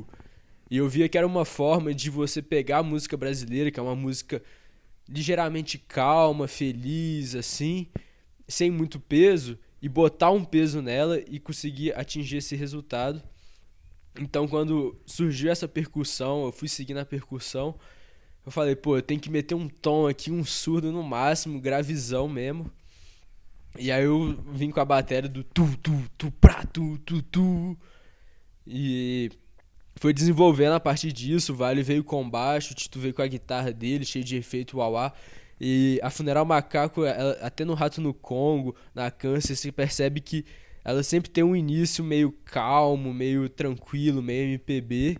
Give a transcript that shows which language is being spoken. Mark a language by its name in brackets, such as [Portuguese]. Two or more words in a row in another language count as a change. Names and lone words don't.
[Portuguese] E eu via que era uma forma de você pegar a música brasileira, que é uma música ligeiramente calma, feliz, assim, sem muito peso, e botar um peso nela e conseguir atingir esse resultado. Então, quando surgiu essa percussão, eu fui seguindo a percussão, eu falei, pô, eu tenho que meter um tom aqui, um surdo no máximo, gravizão mesmo. E aí eu vim com a bateria do tu, tu, tu, pra, tu, tu, tu. E foi desenvolvendo a partir disso. O Vale veio com baixo, o Tito veio com a guitarra dele, cheio de efeito uauá. E a Funeral Macaco, até no Rato no Congo, na Câncer, você percebe que ela sempre tem um início meio calmo, meio tranquilo, meio MPB.